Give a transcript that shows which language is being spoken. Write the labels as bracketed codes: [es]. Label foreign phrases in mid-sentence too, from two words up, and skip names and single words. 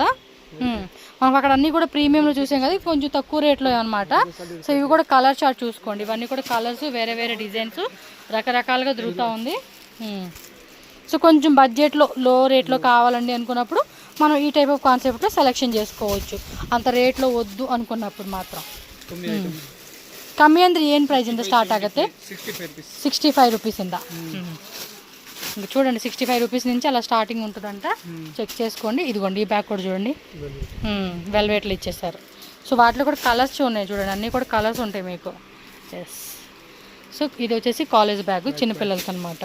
[te] మనకు అక్కడ అన్నీ కూడా ప్రీమియంలో చూసాం కదా, కొంచెం తక్కువ రేట్లో అనమాట. సో ఇవి కూడా [en] colour chart [te] చూసుకోండి. ఇవన్నీ కూడా కలర్స్ వేరే వేరే డిజైన్స్ రకరకాలుగా దొరుకుతూ ఉంది. సో కొంచెం బడ్జెట్లో లో రేట్లో కావాలండి అనుకున్నప్పుడు మనం ఈ [en] type of concept [te] సెలెక్షన్ చేసుకోవచ్చు. అంత రేట్లో వద్దు అనుకున్నప్పుడు మాత్రం. [kn] ಕಮ್ಮಿ ಅಂದರೆ ಏನು ಪ್ರೈಸಿಂದ ಸ್ಟಾರ್ಟ್ ಆಗುತ್ತೆ? [te] 65 రూపీసింద. ఇంకా చూడండి 65 రూపీస్ నుంచి అలా స్టార్టింగ్ ఉంటుందంట. చెక్ చేసుకోండి. ఇదిగోండి ఈ బ్యాగ్ కూడా చూడండి వెల్వెట్లు ఇచ్చేసారు. సో వాటిలో కూడా కలర్స్ ఉన్నాయి చూడండి, అన్నీ కూడా కలర్స్ ఉంటాయి మీకు. ఎస్. సో ఇది వచ్చేసి [en] college bag [te] చిన్నపిల్లలకి అనమాట.